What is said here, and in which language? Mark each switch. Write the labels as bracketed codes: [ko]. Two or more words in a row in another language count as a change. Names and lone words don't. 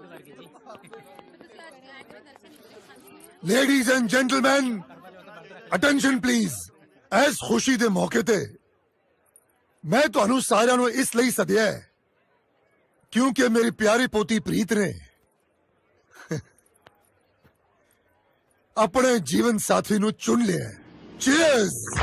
[en] Ladies and gentlemen, attention please. [pa] ਇਸ ਖੁਸ਼ੀ ਦੇ ਮੌਕੇ ਤੇ ਮੈਂ ਤੁਹਾਨੂੰ ਸਾਰਿਆਂ ਨੂੰ ਇਸ ਲਈ ਸੱਦਿਆ ਹੈ [hi] क्योंकि मेरी प्यारी पोती प्रीत ने अपने जीवन साथी नु चुन लिया है। [pa] चीयर्स।